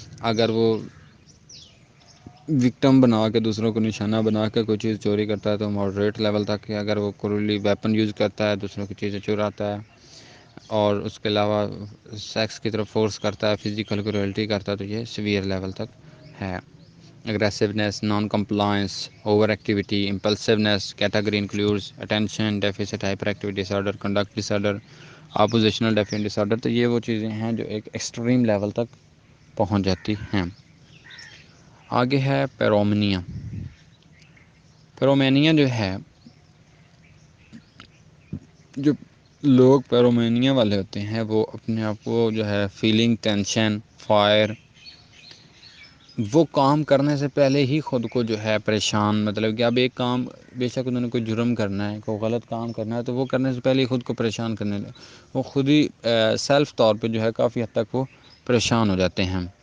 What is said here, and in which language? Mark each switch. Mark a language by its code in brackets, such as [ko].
[ur] اگر وہ وکٹم بنا کے، دوسروں کو نشانہ بنا کے کوئی چیز چوری کرتا ہے تو ماڈریٹ لیول تک ہے. اگر وہ کرولی ویپن یوز کرتا ہے، دوسروں کی چیزیں چراتا ہے، اور اس کے علاوہ سیکس کی طرف فورس کرتا ہے، فزیکل کروئلٹی کرتا ہے، تو یہ سیویئر لیول تک ہے. [en] aggressiveness, non-compliance, overactivity, impulsiveness. Category includes attention deficit hyperactivity disorder, conduct disorder, oppositional defiant disorder. [ur] تو یہ وہ چیزیں ہیں جو ایک ایکسٹریم لیول تک پہنچ جاتی ہیں. آگے ہے پیرومینیا. پیرومینیا جو ہے، جو لوگ پیرومینیا والے ہوتے ہیں وہ اپنے آپ کو جو ہے فیلنگ ٹینشن، فائر، وہ کام کرنے سے پہلے ہی خود کو جو ہے پریشان، مطلب کہ اب ایک کام بے شک انہوں نے کوئی جرم کرنا ہے، کوئی غلط کام کرنا ہے، تو وہ کرنے سے پہلے ہی خود کو پریشان کرنے لگے، وہ خود ہی سیلف طور پہ جو ہے کافی حد تک وہ پریشان ہو جاتے ہیں.